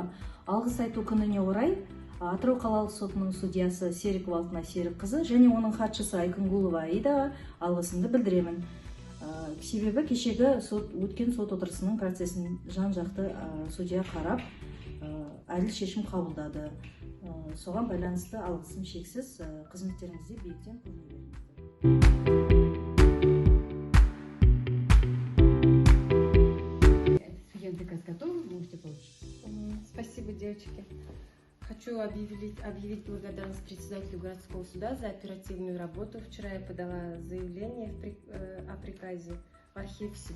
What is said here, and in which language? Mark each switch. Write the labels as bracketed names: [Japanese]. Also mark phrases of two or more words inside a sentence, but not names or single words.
[Kazakh] Алғыс айту күніне орай Атырау қалалық сотының судьясы Серікова Алтынай Серікқызы және оның хатшысы Айкынгулова Аидаға алғысымды білдіремін. Себебі кешегі өткен сот отырысының процесін жан-жақты судья қарап, әділ шешім қабылдады. Соған байланысты алғысым шексіз, қызметтеріңізде биіктен көріне [Russian] Спасибо, девочки. Хочу объявить благодарность председателю городского суда за оперативную работу. Вчера я подала заявление о приказе в архив.